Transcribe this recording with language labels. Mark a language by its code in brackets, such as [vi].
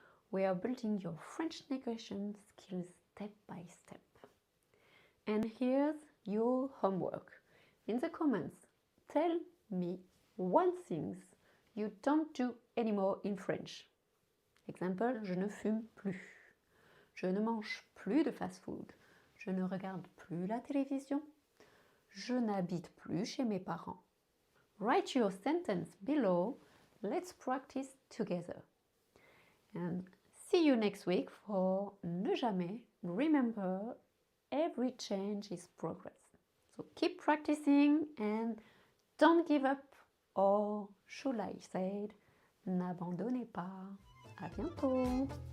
[en] We are building your French negotiation skills step by step. And here's your homework. In the comments, tell me one thing you don't do anymore in French. [fr] Example, je ne fume plus. Je ne mange plus de fast-food. Je ne regarde plus la télévision. Je n'habite plus chez mes parents. [en] Write your sentence below. Let's practice together. And see you next week for ne jamais. Remember, every change is progress. So keep practicing and don't give up. Or should I say, [fr] n'abandonnez pas. À bientôt.